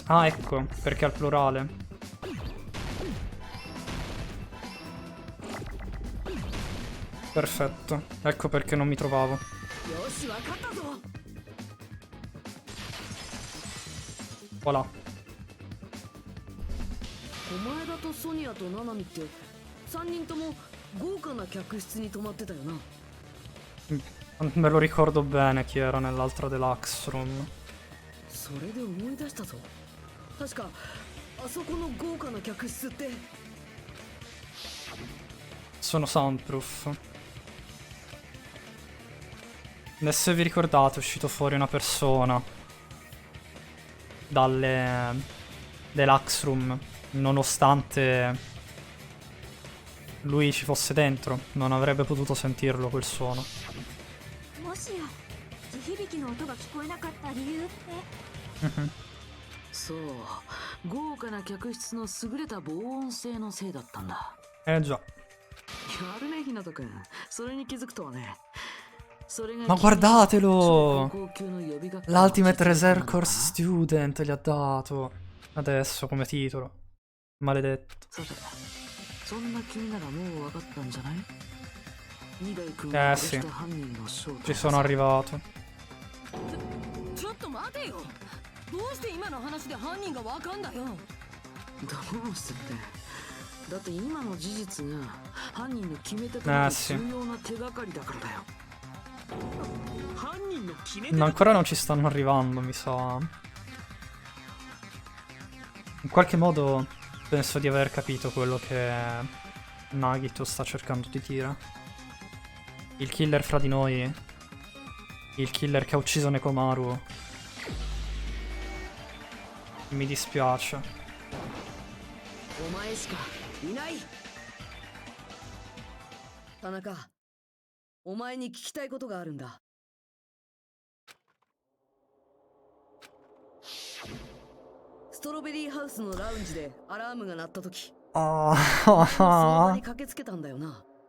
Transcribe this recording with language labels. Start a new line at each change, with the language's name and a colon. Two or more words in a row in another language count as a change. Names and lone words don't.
Italian: Ah, ecco, perché al plurale. Perfetto. Ecco perché non mi trovavo. Voilà.
Japanese: お前だとソニアとナナミって3人とも豪華な客室に泊まってたよな。
Italian: Me lo ricordo bene chi era nell'altra
English: Deluxe Room.
Japanese: それで思い出したぞ。確かあそこの豪華な客室って。
Italian: Sono soundproof. Adesso vi ricordate, è uscito fuori una persona dalle
English: Deluxe Room,
Italian: nonostante lui ci fosse dentro, non avrebbe potuto sentirlo quel suono.
Japanese: もしや地響きの音が聞こえなかった理由って。そう、豪華な客室の優れた防音性のせいだったんだ。
Italian: Già.
Japanese: やるね、ひなたくん。それに気づくとはね。
Italian: Ma guardatelo! L'
English: Ultimate Reserve Course Student
Italian: gli ha dato. Adesso come titolo. Maledetto. Sì. Ci sono arrivato.
Japanese: ちょっと待てよ。どうして今の話で犯人がわかんだよ。どうしてって。だって今の事実が犯人の決め手となる重要な手がかりだからだよ。
Italian: No, ancora non ci stanno arrivando, mi sa. In qualche modo penso di aver capito quello che Nagito sta cercando di dire. Il killer fra di noi, il killer che ha ucciso Nekomaru. Mi dispiace.
Japanese: Tanaka, お前に聞きたいことがあるんだ。ストロベリーハウスのラウンジでアラームが鳴ったとき、その場に駆けつけたんだよな。